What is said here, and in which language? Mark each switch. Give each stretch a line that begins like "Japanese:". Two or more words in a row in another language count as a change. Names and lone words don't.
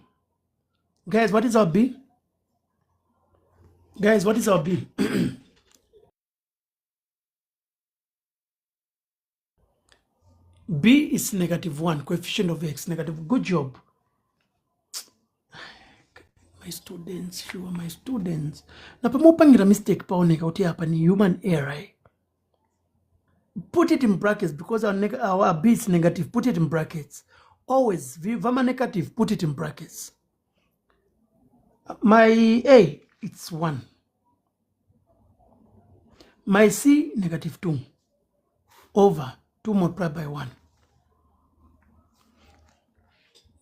English: Guys, what is our b? Guys, what is our b? B is negative 1, coefficient of x, negative. Good job. My students, you are my students.
Bemba: Na pamopangira mistake paoneka uti hapa ni
English: human error. Put it in brackets because our B is negative. Put it in brackets. Always, vama negative, put it in brackets. My A, it's 1. My C, negative 2 over 2 multiplied by 1.